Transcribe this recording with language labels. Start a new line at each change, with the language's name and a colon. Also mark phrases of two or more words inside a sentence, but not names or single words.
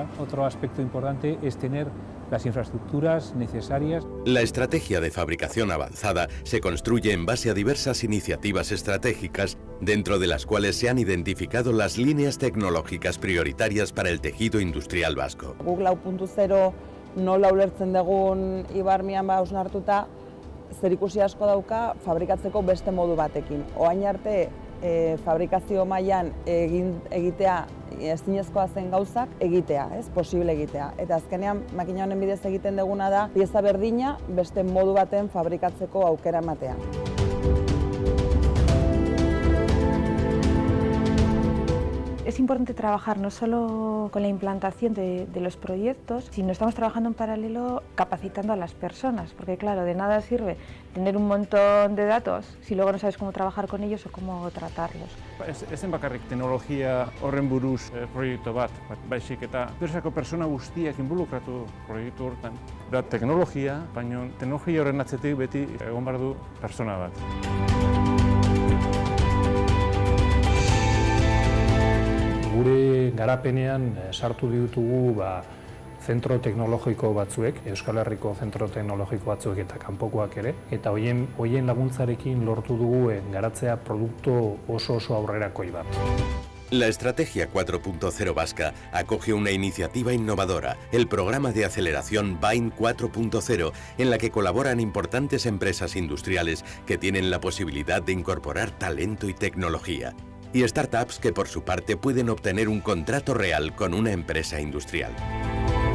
Spanish: Otro aspecto importante es tener las infraestructuras necesarias. La estrategia de fabricación avanzada se construye en base a diversas iniciativas estratégicas, dentro de las cuales se han identificado las líneas tecnológicas prioritarias para el tejido industrial vasco.
Basque: Guk 4.0 nola ulertzen dugun ibarmian hausnartuta, zerikusi asko dauka fabrikatzeko beste modu batekin. Orain arte fabrikazio mailan egitea ezinezkoa zen gauzak egitea, posible egitea. Eta azkenean makina honen bidez egiten duguna da pieza berdina beste modu baten fabrikatzeko aukera ematea.
Spanish: Es importante trabajar no solo con la implantación de los proyectos, sino estamos trabajando en paralelo capacitando a las personas, porque claro, de nada sirve tener un montón de datos si luego no sabes cómo trabajar con ellos o cómo tratarlos.
Basque: Ezen bakarrik teknologia horren buruz proiektu bat, baizik eta enpresako persona guztiak involukratu proiektu hortan. Da teknologia, baina teknologia horren atzetik beti egon behar du persona bat. Gure garapenean sartu ditugu zentro teknologiko batzuek, Euskal Herriko zentro teknologiko batzuek eta kanpokoak ere, eta hoien laguntzarekin lortu dugu garatzea produktu oso aurrerakoi bat.
Spanish: La Estrategia 4.0 vasca acoge una iniciativa innovadora, el programa de aceleración BAIN 4.0, en la que colaboran importantes empresas industriales que tienen la posibilidad de incorporar talento y tecnología, y startups que por su parte pueden obtener un contrato real con una empresa industrial.